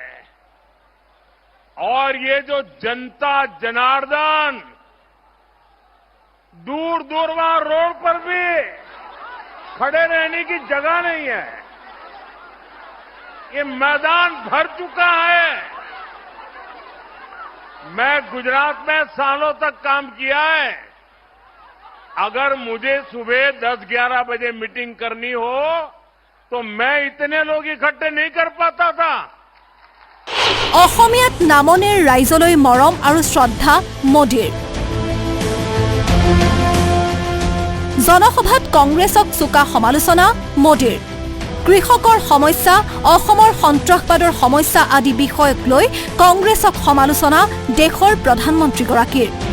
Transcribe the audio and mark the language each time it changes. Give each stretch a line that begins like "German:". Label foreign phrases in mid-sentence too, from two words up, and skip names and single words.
Hindi: और ये जो जनता जनार्दन दूर दूर वहां रोड पर भी खड़े रहने की जगह नहीं है, ये मैदान भर चुका है। मैं गुजरात में सालों तक काम किया है। अगर मुझे सुबह 10-11 बजे मीटिंग करनी हो तो मैं इतने लोग इकट्ठे नहीं कर पाता था।
Assamese: অসমীয়াত নামনিৰ ৰাইজলৈ মৰম আৰু শ্ৰদ্ধা মোদীৰ। জনসভাত কংগ্ৰেছক চোকা সমালোচনা মোদীৰ। কৃষকৰ সমস্যা, অসমৰ সন্ত্ৰাসবাদৰ সমস্যা আদি বিষয়ক লৈ কংগ্ৰেছক সমালোচনা দেশৰ প্ৰধানমন্ত্ৰীগৰাকীৰ।